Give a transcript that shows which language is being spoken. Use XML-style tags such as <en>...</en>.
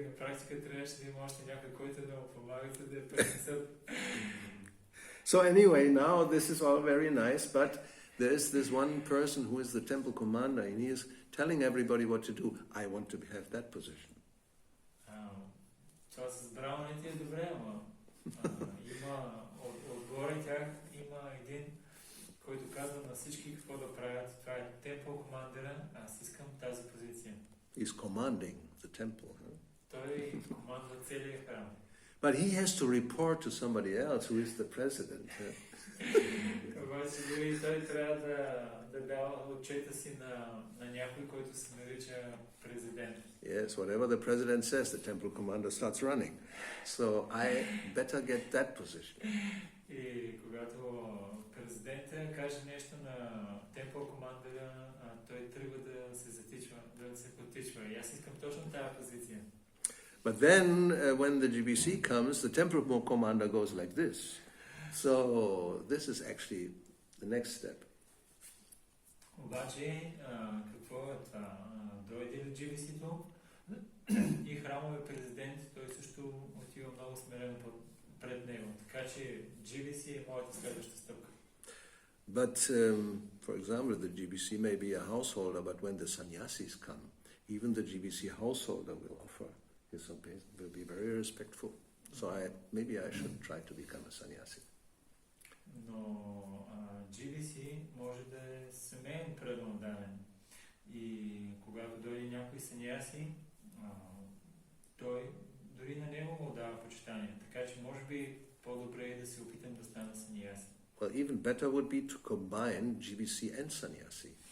<bg>На практика трябваше да има още някой, който да му помага, за да я пренесат.</bg> <en>So anyway, now this is all very nice, but there is this one person who is the temple commander, and he is telling everybody what to do. I want to have that position.</en> <bg>това с браманите е добре, ама има отгоре тях има един, който казва на всички какво да правят. Това е темпъл командера, аз искам тази позиция.</bg> <en>He's commanding the temple. Huh?</en> <bg>Той командва целия храм.</bg> <en>But he has to report to somebody else who is the president. Huh?</en> <bg>Обаче дори той трябва да дава отчета си на някой, който се нарича президент.</bg> <en>Yes, whatever the president says, the temple commander starts running. So I better get that position.</en> <bg>И когато президента каже нещо на темпъл командера, той тръгва да се затичва, да се потичва. И аз искам точно тази позиция.</bg> <en>But then, when the GBC comes, the temple commander goes like this. So this is actually the next step.</en> <bg>Обаче, какво е това? Дойде ли GBC-то и храмовия президент, той също отива много смирено пред него. Така че GBC е моята следваща стъпка.</bg> <en>But, for example, the GBC may be a householder, but when the sannyasis come, even the GBC householder will offer his obeisance, will be very respectful. So maybe I should try to become a sannyasi.</en> <bg>Но GBC може да е семейен преданодавен. И когато дойде някой саньяси, той дори на него му дава почитание. Така че може би по-добре е да се опитам да стана саньяси.</bg> <en>Well, even better would be to combine GBC and sannyasi.</en>